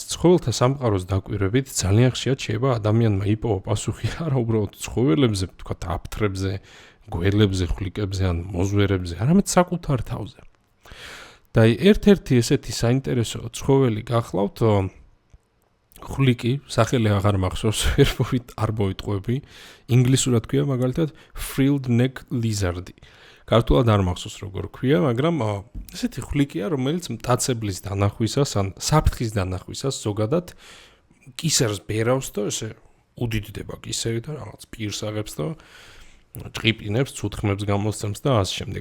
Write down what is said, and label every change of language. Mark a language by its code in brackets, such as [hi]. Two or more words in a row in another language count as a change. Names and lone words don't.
[ka] ცხოველთა სამყაროს დაკვირვებით ძალიან ხშირად შეიძლება ადამიანმა იპოვა პასუხი არა უბრალოდ ცხოველებზე, თქვათ აფთრებზე, გველებზე, ხვლიკებზე ან მოზვერებზე, არამედ საკუთარ თავზე. და ერთ-ერთი ესეთი საინტერესო ცხოველი გახლავთ ხვლიკი, სახელი აღარ მახსოვს, არ მოვიტყვები, ინგლისურად ქვია მაგალითად [en] frilled neck lizard. [ka] ქართულად არ მახსოვს როგორ ქვია, მაგრამ ესეთი ხვლიკია, რომელიც მტაცებლის დანახვისას ან საფრთხის დანახვისას ზოგადად კისერს ბერავს და ესე უდიდდება კისერი და რაღაც პირს აღებს და ჭყიპინებს, ცუთხმებს გამოსცემს და ასე შემდეგ.